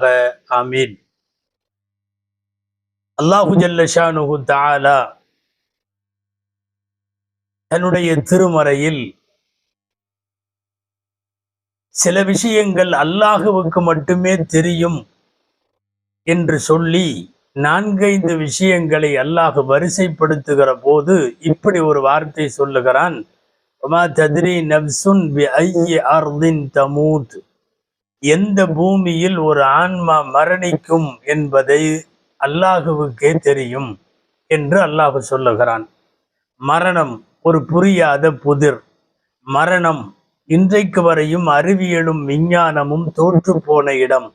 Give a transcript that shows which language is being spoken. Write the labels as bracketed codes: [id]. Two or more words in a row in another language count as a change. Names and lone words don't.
[ta] ஆமீன். [ar] الله جل شأنه تعالى [ta] தன்னுடைய திருமறையில் சில விஷயங்கள் அல்லாஹுவுக்கு மட்டுமே தெரியும் என்று சொல்லி 4-5 விஷயங்களை அல்லாஹ் வரிசைப்படுத்துகிற போது இப்படி ஒரு வார்த்தை சொல்லுகிறான், [ar] وما تدري نفس بأي أرض تموت. [ta] எந்த பூமியில் ஒரு ஆன்மா மரணிக்கும் என்பதை அல்லாஹுவுக்கே தெரியும் என்று அல்லாஹ் சொல்லுகிறான். மரணம் ஒரு புரியாத புதிர். மரணம் இன்றைக்கு வரையும் அறிவியலும் விஞ்ஞானமும் தோற்று போன இடம்.